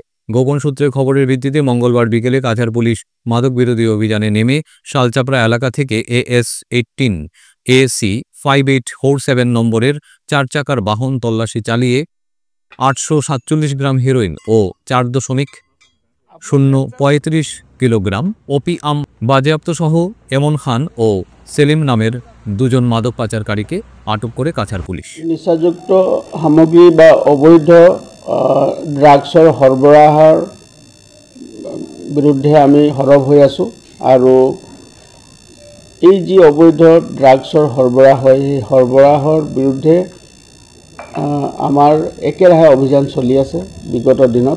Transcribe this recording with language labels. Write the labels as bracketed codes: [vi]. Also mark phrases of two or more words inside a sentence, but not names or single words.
[bn] গোপন সূত্রের খবরের ভিত্তিতে মঙ্গলবার বিকেলে কাছাড় পুলিশ মাদক বিরোধী অভিযানে নেমে শালচাপড়া এলাকা থেকে AS-18 AC 5847 নম্বরের 4 চাকার বাহন তল্লাশি চালিয়ে 847 গ্রাম হেরোইন ও 4.035 কিলোগ্রাম ওপিয়াম বাজেয়াপ্ত সহ এমন খান ও সেলিম নামের 2 জন মাদক পাচারকারীকে আটক করে কাছাড় পুলিশ। [as] নিচাযুক্ত সামগ্ৰী বা অবৈধ ড্ৰাগছৰ সৰবৰাহৰ বিৰুদ্ধে আমি সৰব হৈ আছোঁ। আৰু এই যি অবৈধ ড্ৰাগছৰ সৰবৰাহ হয়, সেই সৰবৰাহৰ বিৰুদ্ধে আমাৰ একেৰাহে অভিযান চলি আছে বিগত দিনত।